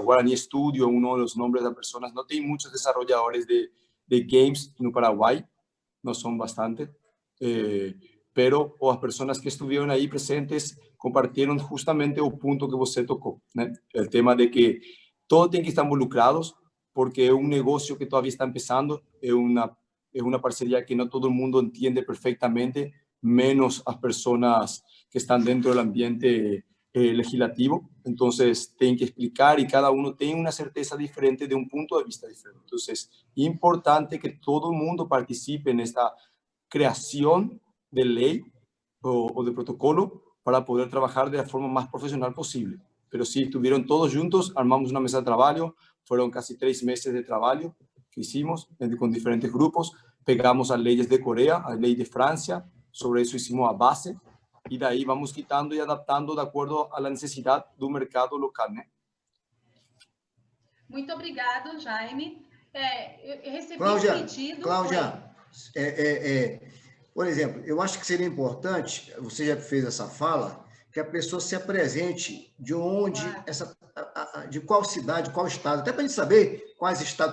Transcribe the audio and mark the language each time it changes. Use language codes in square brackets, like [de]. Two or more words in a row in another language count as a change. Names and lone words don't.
[pt] Guarani Studio é um dos nomes das pessoas. Não tem muitos desenvolvedores de games no Paraguai, não são bastante. pero as pessoas que estiveram aí presentes compartiram justamente o ponto que você tocou, né? O tema de que todos têm que estar involucrados, porque é negócio que [es] todavía está empezando, [pt] é uma parceria que não todo mundo entende perfeitamente, menos as pessoas que estão dentro do ambiente legislativo. Entonces, tem que explicar, e [es] cada uno [pt] tem uma certeza diferente, de ponto de vista diferente. Entonces, é importante que todo mundo participe nesta criação de lei ou de protocolo para poder trabalhar da forma mais profissional possível. [es] Pero sí, estuvieron todos juntos, armamos una mesa de trabajo, fueron casi 3 meses de trabajo que hicimos con diferentes grupos, [pt] pegamos as leis de Coreia, a lei de França, sobre isso hicimos a base, e daí vamos quitando e adaptando de acordo à necessidade do mercado local, né? Muito obrigado, Jaime. Eu recebi Cláudia, um pedido... Cláudia, por exemplo, eu acho que seria importante, você já fez essa fala, que a pessoa se apresente de onde, de qual cidade, qual estado, até para a gente saber quais estados.